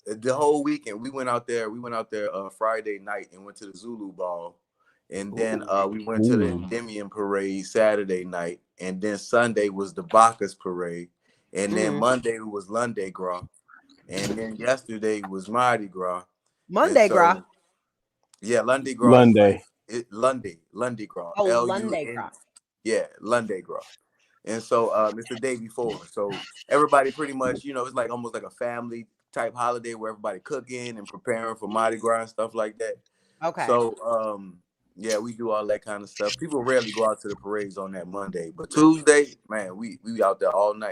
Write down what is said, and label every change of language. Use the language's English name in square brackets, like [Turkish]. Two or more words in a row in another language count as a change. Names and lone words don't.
[English] the whole weekend. We went out there Friday night and went to the Zulu Ball. And then we went to the Endymion Parade Saturday night. And then Sunday was the Bacchus Parade. And then Monday was Lundi Gras. And then yesterday was Mardi Gras. Monday Gras. Yeah, Lundi Gras. Lunday. Lundi Gras. Oh, Lundi Gras. Yeah, Lundi Gras. And so it's the day before. So everybody pretty much, it's like almost like a family type holiday where everybody cooking and preparing for Mardi Gras and stuff like that. Okay. So yeah, we do all that kind of stuff. People rarely go out to the parades on that Monday, but Tuesday, man, we out there all night.